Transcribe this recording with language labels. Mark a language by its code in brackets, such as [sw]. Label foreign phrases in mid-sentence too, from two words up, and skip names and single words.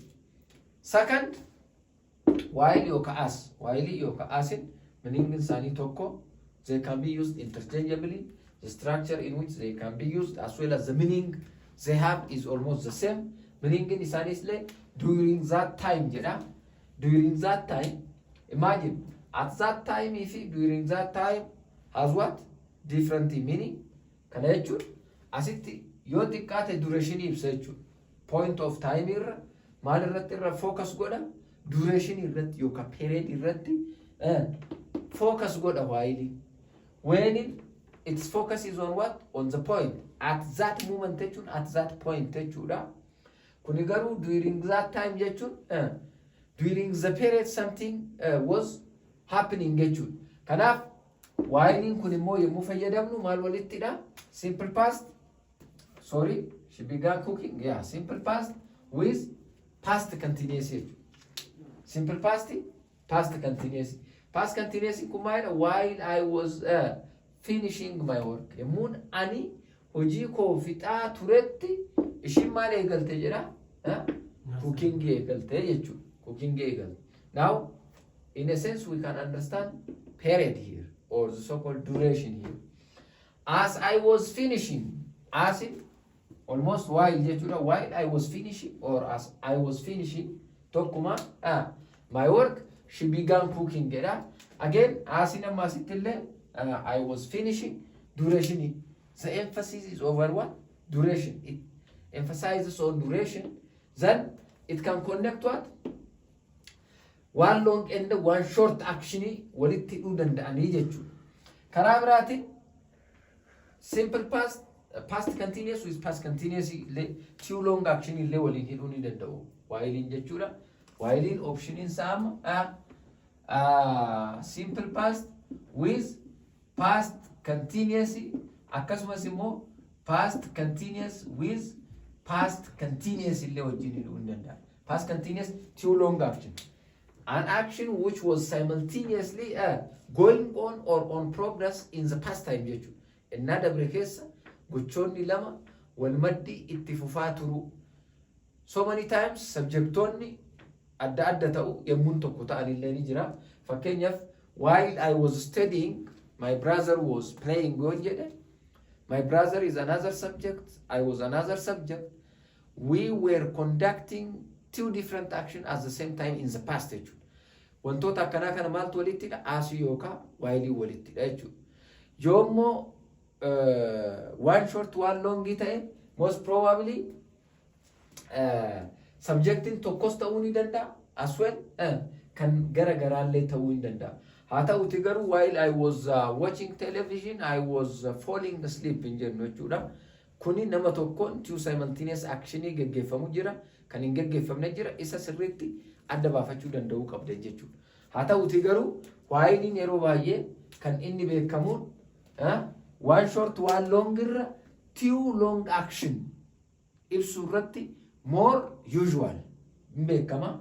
[en] Second, while yookaan as. [om] While yookaan asin meaning isaanii tokko, [en] they can be used interchangeably. The structure in which they can be used as well as the meaning they have is almost the same. [om] Meaning isaanii isle [en] during that time [om] jedha. [en] During that time, imagine at that time if during that time has what? Different meaning. [om] Kana jechuun asitti yoo xiqqaate duration ibsa jechuudha. [en] Point of time [om] irra maal irratti irra focus godha? Duration irratti yookaan period irratti focus godha while. [en] When its focus is on what? On the point. At that moment jechuun at that point jechuudha. [om] Kuni garuu [en] during that time jechuun during the period something was happening jechuudha. [om] Kanaaf whilein kun immoo yommuu fayyadamnu maal walittidha? [en] Simple past. Sorry, she began cooking. Yeah, simple past with past continuous. Simple past, past continuous. Past continuous [om] kun maalidha? [en] While I was finishing my work. [om] Yommuun ani hojii koo fixaa turetti ishiin maal eegalte jedha? Cooking eegalte jechuudha. [en] Cooking eagle. Now, in a sense, we can understand period here, or the so-called duration here. As I was finishing, as in almost while I was finishing, or as I was finishing, tokkuma, my work, she began cooking. Again, as in I was finishing, duration. The emphasis is over what? Duration. It emphasizes on duration. Then it can connect what? One long and one short action [om] walitti hidhuu danda'anii jechuudha. Karaa biraatiin [en] simple past continuous with past continuous two long action [om] illee waliin hidhuu ni danda'u. Whilein jechuudha. Whilein optionin saama [en] simple past with past continuous [om] akkasumas immoo [en] past continuous with past continuous [om] illee wajjin hidhuu ni danda'a. [en] Past continuous two long action. An action which was simultaneously going on or on progress in the past time jechuudha. [om] Innaa dabre keessa gochoonni lama wal maddi itti fufaa turu. [en] So many times [om] subjectoonni adda adda ta'u yommuun tokko ta'anillee ni jira. [en] Fakkeenyaaf while I was studying, my brother was playing God jedhe. My brother is another subject, I was another subject. We were conducting two different actions at the same time in the past jechuudha. [om] Wantoota akkanaa kana maaltu walittidha? As yookaan while walittidha jechuudha. Yoommoo [en] one short one long [om] ta'e [en] most probably [om] subjectin tokkos ta'uu ni danda'a [en] as well [om] kan gara garaallee ta'uu ni danda'a. Haa ta'uti garuu [en] while I was watching television I was falling asleep [om] hin jennu jechuudha. Kuni nama tokkoon [en] two simultaneous [om] actionii geggeeffamu jira, kan hin geggeeffamne jira, isa sirriitti adda baafachuu danda'uu qabda jechuudha. Haa ta'uti garuu whilein yeroo baay'ee kan inni beekamuun [en] one short one long [om] irra [en] two long action [om] ibsu irratti [en] more usual [om] beekama.